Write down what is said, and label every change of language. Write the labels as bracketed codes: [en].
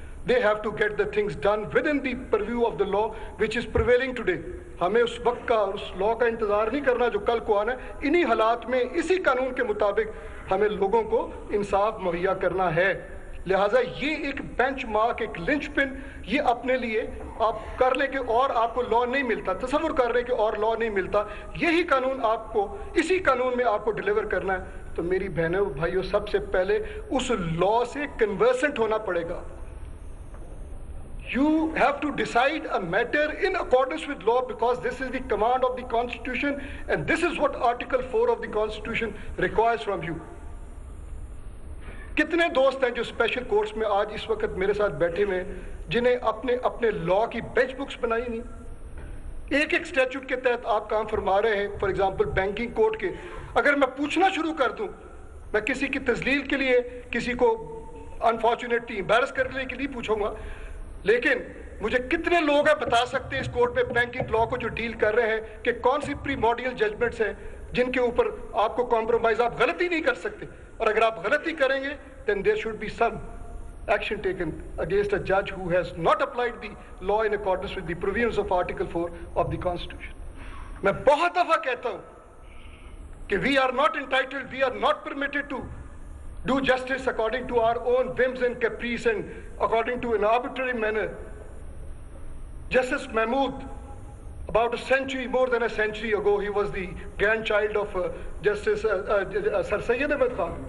[en] They have to get the things done within the purview of the law which is prevailing today. [ur] ہمیں اس وقت کا اور اس law کا انتظار نہیں کرنا جو کل کو آنا ہے. انہی حالات میں اسی قانون کے مطابق ہمیں لوگوں کو انصاف مہیا کرنا ہے. لہٰذا یہ ایک بینچ مارک، ایک لنچ پن، یہ اپنے لیے آپ کر لیں کہ اور آپ کو لاء نہیں ملتا، تصور کر رہے کہ اور لاء نہیں ملتا. یہی قانون آپ کو اسی قانون میں آپ کو ڈیلیور کرنا ہے. تو میری بہنوں بھائیوں، سب سے پہلے اس لاء سے کنورسنٹ ہونا پڑے گا. [en] You have to decide a matter in accordance with law because this is the command of the Constitution and this is what Article 4 of the Constitution requires from you. [ur] کتنے دوست ہیں جو special courts میں آج اس وقت میرے ساتھ بیٹھے ہوئے ہیں جنہیں اپنے لاء کی بینچ بکس بنائی نہیں؟ ایک ایک اسٹیچوٹ کے تحت آپ کام فرما رہے ہیں. [en] for example [ur] بینکنگ کوڈ کے اگر میں پوچھنا شروع کر دوں، میں کسی کی تذلیل کے لیے، کسی کو انفارچونیٹلی امبیرس کرنے کے لیے پوچھوں گا، لیکن مجھے کتنے لوگ ہیں بتا سکتے ہیں اس کورٹ میں بینکنگ لاء کو جو ڈیل کر رہے ہیں کہ کون سی پریموڈیل ججمنٹس ہیں جن کے اوپر آپ کو کمپرومائز، آپ غلطی نہیں کر سکتے، اور اگر آپ غلطی کریں گے [en] then there should be some action taken against a judge who has not applied the law in accordance with the provisions of Article 4 of the Constitution. [ur] میں بہت دفعہ کہتا ہوں کہ [en] we are not entitled, we are not permitted to do justice according to our own whims and caprice and according to an arbitrary manner. Justice Mahmood, about a century, more than a century ago, he was the grandchild of Justice Sir Syed Ahmed Khan.